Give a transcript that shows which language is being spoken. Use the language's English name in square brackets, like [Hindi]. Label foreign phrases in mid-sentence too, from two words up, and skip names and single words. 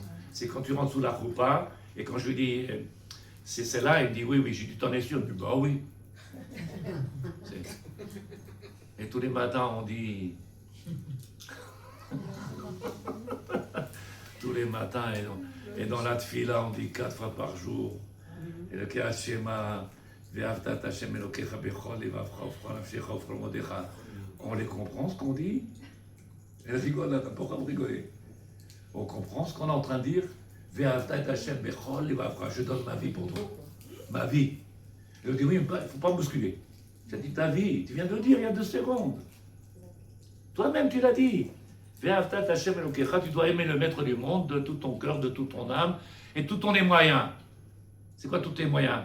[French] C'est quand tu rentres sous la roupa, et quand je lui dis, c'est celle-là, il me dit oui, j'ai dit, t'en es sûr? Je dis, bah oui. Et tous les matins, on dit, tous les matins, et dans la tfila, on dit 4 fois par jour, et le Kriyat Shema, [Hebrew] ואהבת את השם אלוקיך בכל לבבך ובכל נפשך ובכל מאודך. [French] On les comprend ce qu'on dit? Elle rigole là, pourquoi vous rigolez? On comprend ce qu'on est en train de dire? [Hebrew] ואהבת את השם בכל לבבך. [French] Je donne ma vie pour toi. Ma vie. Elle dit oui, il ne faut pas bousculer. J'ai dit ta vie, tu viens de le dire il y a 2 secondes. Toi-même tu l'as dit. [Hebrew] ואהבת את השם אלוקיך, [French] tu dois aimer le maître du monde de tout ton cœur, de toute ton âme et tous tes moyens. C'est quoi tous tes moyens?